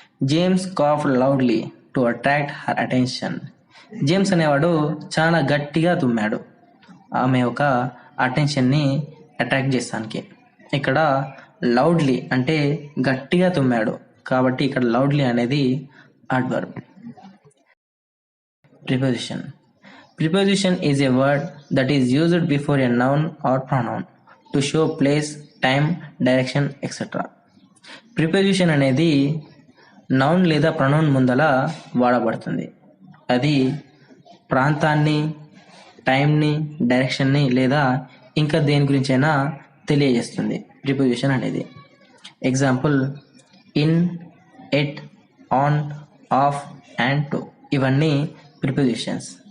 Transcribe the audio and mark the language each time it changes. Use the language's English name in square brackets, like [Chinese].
[English] James cough loudly to attract her attention. [Telugu] James అనేవాడు చాలా గట్టిగా తుమ్మాడు ఆమె ఒక అటెన్షన్ని అట్రాక్ట్ చేస్తానికి. ఇక్కడ లౌడ్లీ అంటే గట్టిగా తుమ్మాడు కాబట్టి ఇక్కడ లౌడ్లీ అనేది adverb. Preposition. [English] Preposition is a word that is used before a noun or pronoun to show place, time, direction, etc. [Telugu] Preposition అనేది నౌన్ లేదా ప్రొనౌన్ ముందల వాడబడుతుంది. అది ప్రాంతాన్ని, టైంని, డైరెక్షన్ని లేదా ఇంకా దేని గురించైనా తెలియజేస్తుంది ప్రిపోజిషన్ అనేది. Example in, at, on, of and to ఇవన్నీ ప్రిపోజిషన్స్.